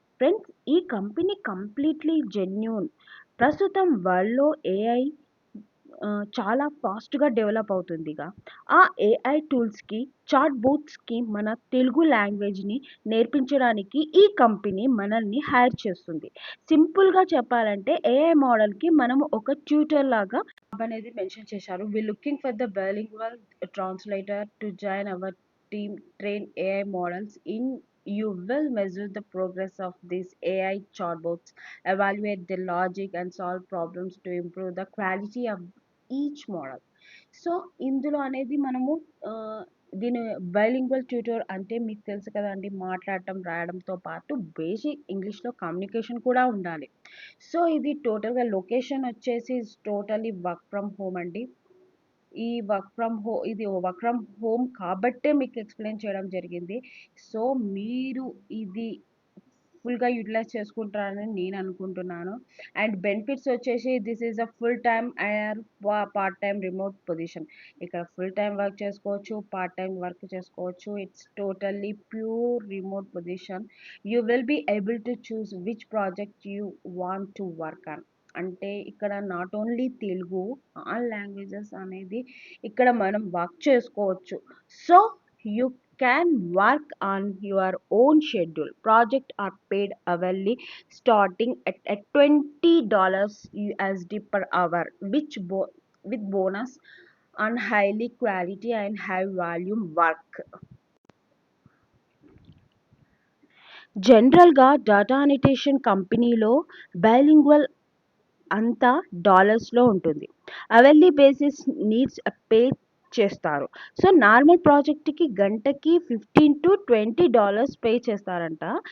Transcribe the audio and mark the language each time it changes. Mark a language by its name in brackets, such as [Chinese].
[Telugu] Friends, ఈ company completely genuine. ప్రస్తుతం వరల్డ్లో ఏఐ చాలా ఫాస్ట్గా డెవలప్ అవుతుందిగా. ఆ ఏఐ టూల్స్కి, చాట్ బోట్స్కి మన తెలుగు లాంగ్వేజ్ని నేర్పించడానికి ఈ కంపెనీ మనల్ని హైర్ చేస్తుంది. సింపుల్గా చెప్పాలంటే ఏఐ మోడల్కి మనము ఒక ట్యూటర్ లాగా అనేది మెన్షన్ చేశారు. [English] We looking for the bilingual translator to join our team, train AI models in. You will measure the progress of these AI chatbots, evaluate the logic and solve problems to improve the quality of each model. [Telugu] So ఇందులో అనేది మనము ఆ, దీని bilingual tutor అంటే మీకు తెలుసు కదండి, మాట్లాడటం రాయడంతో పాటు బేసిక్ ఇంగ్లీష్లో కమ్యూనికేషన్ కూడా ఉండాలి. సో ఇది టోటల్గా లొకేషన్ వచ్చేసి టోటలీ వర్క్ ఫ్రమ్ హోమ్ అండి. ఇది వర్క్ ఫ్రమ్ హోమ్ కాబట్టే మీకు ఎక్స్ప్లెయిన్ చేయడం జరిగింది. సో మీరు ఇది ఫుల్గా యూటిలైజ్ చేసుకుంటారని నేను అనుకుంటున్నాను. [English] And benefits వచ్చేసి this is a full time and part time remote position. [Telugu] ఇక్కడ ఫుల్ టైం వర్క్ చేసుకోవచ్చు, పార్ట్ టైం వర్క్ చేసుకోవచ్చు. [English] It's totally pure remote position. You will be able to choose which project you want to work on. [Telugu] అంటే ఇక్కడ [English] not only [Telugu] Telugu, all languages అనేది ఇక్కడ మనం work చేసుకోవచ్చు. [English] So you can work on your own schedule. Projects are paid hourly, starting at $20 USD per hour, with bonus on highly quality and high volume work. [Telugu] జనరల్గా data అనిటేషన్ కంపెనీలో bilingual అంతా డాలర్స్లో ఉంటుంది. Hourly basis needs pay చేస్తారు. So normal ప్రాజెక్ట్కి గంటకి $15 to $20 pay చేస్తారంట.